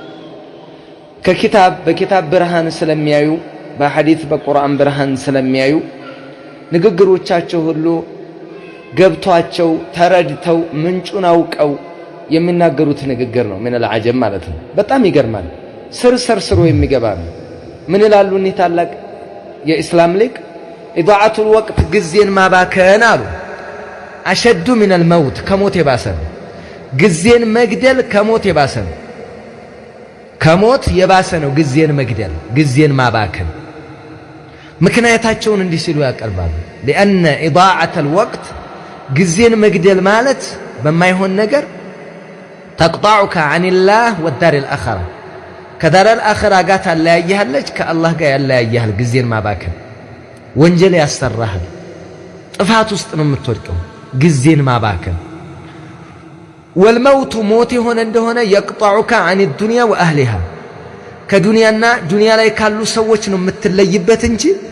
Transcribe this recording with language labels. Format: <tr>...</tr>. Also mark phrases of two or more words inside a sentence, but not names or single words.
<am>በኪታብ ብርሃን ስለሚያዩ፣ በሐዲስ በቁርአን ብርሃን ስለሚያዩ ንግግሮቻቸው ሁሉ ገብቷቸው ተረድተው ምንጩን አውቀው የሚናገሩት ንግግር ነው። ምን العجب ማለት ነው። በጣም ይገርማል። ስር የሚገባ ነው። ምን ይላሉ እኒህ ታላቅ የኢስላም ሊቅ?</am> <ar>إضاعة الوقت</ar> <am>ጊዜን ማባከን አሉ</am> <ar>أشد من الموت</ar> <am>ከሞት የባሰ ነው። ጊዜን መግደል ከሞት የባሰ ነው። ከሞት የባሰ ነው ጊዜን መግደል፣ ጊዜን ማባከን። ምክንያታቸውን እንዲህ ሲሉ ያቀርባሉ:</am> <ar>لأن إضاعة الوقت ጊዜን</ar> <am>መግደል ማለት በማይሆን ነገር</am> <ar>تقطعك عن الله والدار الآخرة፣</ar> <am>ከዳር አልአኺራ ጋር ታለያይሃለች፣ ከአላህ ጋር ያለያይሃል። ጊዜን ማባከን ወንጀል ያሰራሃል፣ ጥፋት ውስጥ ነው የምትወድቀው ጊዜን ማባከን። ወልመውቱ ሞት የሆነ እንደሆነ</am> <ar>يقطعك عن الدنيا وأهلها፣</ar> <am>ከዱንያና ዱንያ ላይ ካሉ ሰዎች ነው የምትለይበት እንጂ</am>